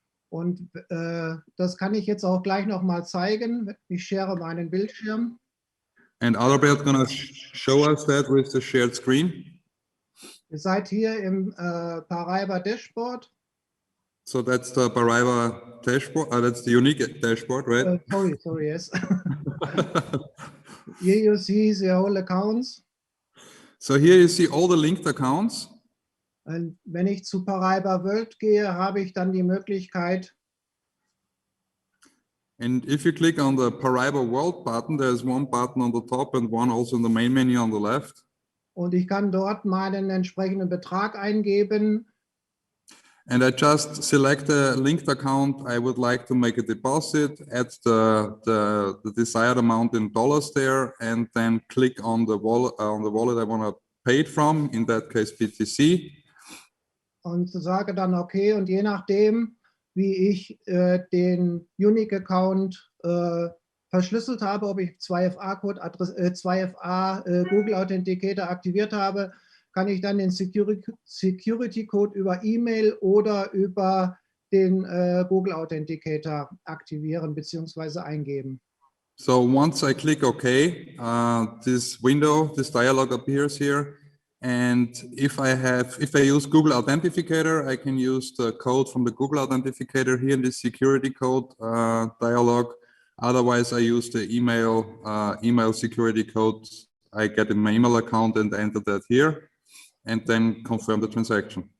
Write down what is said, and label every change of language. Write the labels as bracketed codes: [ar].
[de] Und das kann ich jetzt auch gleich noch mal zeigen. Ich share meinen Bildschirm. [en] And Adalbert gonna show us that with the shared screen. [de] Ihr seid hier im Paraiba Dashboard. [en] So that's the Paraiba dashboard. That's the Unique dashboard, right? Sorry, yes. Here you see the whole accounts. So here you see all the linked accounts. [de] Und wenn ich zu Paraiba World gehe, habe ich dann die Möglichkeit, [en] And if you click on the Paraiba World button, there's one button on the top and one also in the main menu on the left. [de] Und ich kann dort meinen entsprechenden Betrag eingeben. [en] And I just select a linked account. I would like to make a deposit, add the desired amount in dollars there, and then click on the wallet I want to pay it from, in that case BTC. [de] Und sage dann okay, und je nachdem, wie ich den Unique-Account verschlüsselt habe, ob ich 2FA-Code, 2FA Google Authenticator aktiviert habe, kann ich dann den Security-Code über E-Mail oder über den Google Authenticator aktivieren bzw. eingeben. [en] So once I click OK, this dialog appears here. And if I use Google Authenticator, I can use the code from the Google Authenticator here in the security code dialog. Otherwise, I use the email security code I get in my email account and enter that here, and then confirm the transaction.